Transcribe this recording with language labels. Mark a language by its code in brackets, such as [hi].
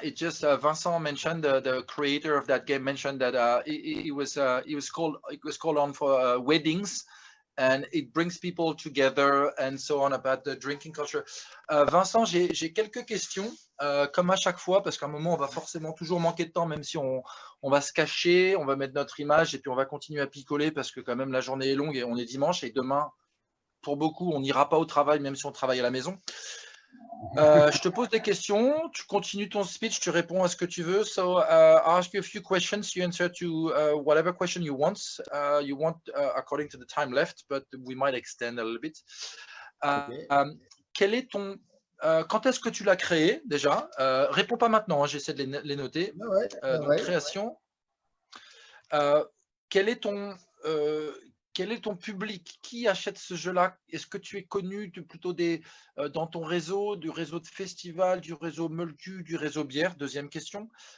[en] It just Vincent mentioned the creator of that game mentioned that it was called on for weddings, and it brings people together and so on about the drinking culture. [fr] Vincent, j'ai quelques questions, comme à chaque fois, parce qu'à un moment, on va forcément toujours manquer de temps, même si on va se cacher, on va mettre notre image et puis on va continuer à picoler parce que quand même la journée est longue et on est dimanche et demain, pour beaucoup, on n'ira pas au travail même si on travaille à la maison. Je te pose des questions, tu continues ton speech, tu réponds à ce que tu veux. [en] So I'll ask you a few questions, you answer to whatever question you want according to the time left, but we might extend a little bit. Okay. [fr] Quel est ton… quand est-ce que tu l'as créé déjà? Réponds pas maintenant, hein, j'essaie de les noter. Donc, création. Quel est ton public? Qui achète ce jeu-là? Est-ce que tu es connu plutôt dans ton réseau, du réseau de festival, du réseau Molku, du réseau bière? Deuxième question.